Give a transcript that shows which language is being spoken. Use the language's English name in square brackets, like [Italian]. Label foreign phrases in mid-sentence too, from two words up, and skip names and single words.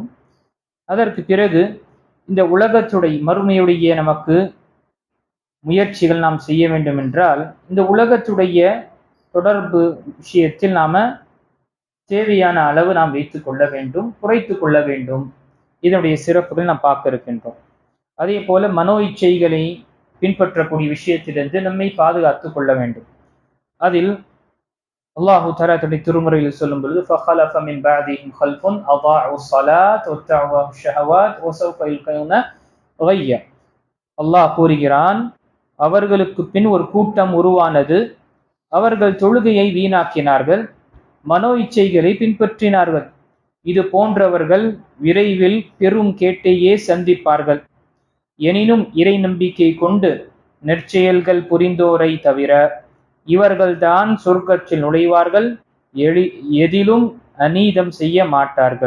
[Tamil] அதற்கு பிறகு இந்த உலகத்துடைய மறுமையுடைய நமக்கு முயற்சிகள் நாம் செய்ய வேண்டும் என்றால் இந்த உலகத்துடைய தொடர்பு விஷயத்தில் நாம தேவையான அளவு நாம் வைத்துக் கொள்ள வேண்டும், குறைத்து கொள்ள வேண்டும். இதனுடைய சிறப்புகள் நாம் பார்க்க இருக்கின்றோம். அதே போல மனோ இச்சைகளை பின்பற்றக்கூடிய விஷயத்திலிருந்து நம்மை பாதுகாத்துக் கொள்ள வேண்டும். [Arabic] அதில் الله تعالى [Tamil] தன்னுடைய திருமுறையில் சொல்லும் பொழுது [Arabic] فَخَلَفَ مِنْ بَعْدِهِمْ خَلْفٌ أَضَاعُوا الصَّلَاةَ وَاتَّبَعُوا الشَّهَوَاتِ وَسَوْفَ يَلْقَوْنَ غَيًّا. [Tamil] அல்லாஹ் கூறுகிறான், அவர்களுக்கு பின் ஒரு கூட்டம் உருவானது, அவர்கள் தொழுகையை வீணாக்கினார்கள், மனோ இச்சைகளை பின்பற்றினார்கள். இது போன்றவர்கள் விரைவில் பெரும் கேட்டையே சந்திப்பார்கள். எனினும் இறை நம்பிக்கை கொண்டு நற்செயல்கள் புரிந்தோரை தவிர இவர்கள்தான் சொர்க்கத்தில் நுழைவார்கள், எதிலும் அநீதம் செய்ய மாட்டார்கள்.